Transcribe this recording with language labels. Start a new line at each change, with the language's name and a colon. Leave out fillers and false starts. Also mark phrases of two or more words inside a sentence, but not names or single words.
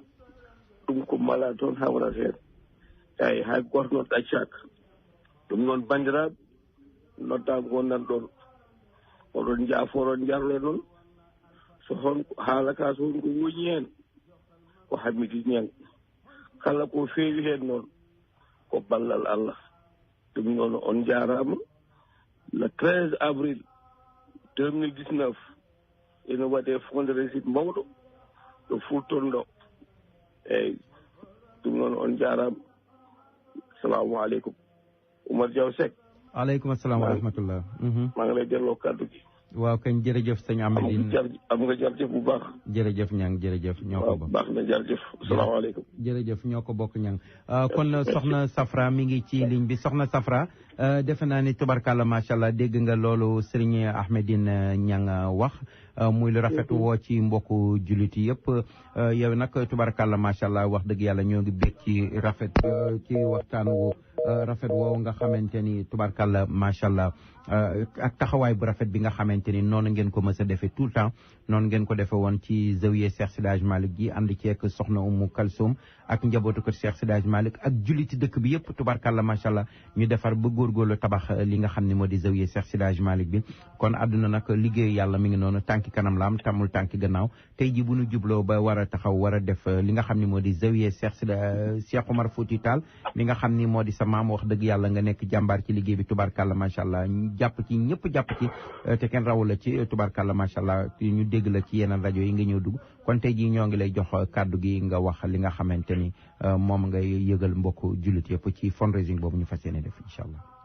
Fula: ɗum ko mala toon hawrata hen eyi hay goto noon ɗaccaka ɗum noon bandiraɓe noddago gonnan ɗon oɗon jaafoɗon jarlo noon so hon haala ka so hon ko woñi hen ko Hamidou Niang kala ko feewi hen noon ko ballal Allah ɗum noon on jarama
French: le 13 avril
Fula: 2019 ene waɗe
French: fond de régime
Fula: mawɗo ɗo Fulton ɗo eyyi ɗum noon on jarama
Arabic: assalamu aleykum
Fula: Oumar Diaw Seck
Arabic: aleykum assalam wa rahmatullah
Wolof: maa ngi lay delloo kàddu gi waaw kañ jërëjëf sëñ Amadine am nga jërëjëf bu baax jërëjëf ñang jërëjëf ñoo ko bokk baax na jërëjëf asalaamaaleykum jërëjëf ñoo ko bokk ñang kon soxna Safra mi ngi ci ligne bi soxna Safra defe naa ni tubarkalla
Arabic: macha allah
Wolof: dégg nga loolu Serigne Ahmedine Niang wax muy lu rafet woo ci mbokku jullit yëpp yow nag tubarkalla
Arabic: macha allah
Wolof: wax dëgg yàlla ñoo ngi bég ci rafet ci waxtaan wu rafet woowu nga xamante ni tubarkalla macha allah ak taxawaay bu rafet bi nga xamante ni noonu ngeen ko mës a defee
French: tout le temps
Wolof: noonu ngeen ko defee woon ci zawiya Cheikh Seydi Hadji Malick gi ànd ceeg soxna Umu Kalsoum ak njabootu ko Cheikh Seydi Hadji Malick ak julliti dëkk bi yëpp tubarkalla
Arabic: macha allah
Wolof: ñu defar ba góorgóorlu tabax li nga xam ne moo di zawiya Cheikh Seydi Hadji Malick bi kon àdduna nag liggéeyu yàlla mi ngi noonu tànki kanam la am tamul tànki gannaaw tey ji bu ñu jubloo ba war a taxaw war a def li nga xam ne moo di zawiya Cheikh Oumar Foutiyou Tall mi nga xam ni moo di sa maam wax dëgg yàlla nga nekk jàmbaar ci liggéey bi tubarkalla
Arabic: macha allah
Wolof: jàpp ci ñëpp jàpp ci te kenn rawu la ci tubarkalla
Arabic: macha allah
Wolof: ñu dégg la ci yeneen rajo yi nga ñëw dugg kon tey jii ñoo ngi lay jox kàddu gi nga wax li nga xamante ni moom ngay yëgal mbokk jullit yëpp ci fundraising boobu ñu fas yéene def
Arabic: incha allah.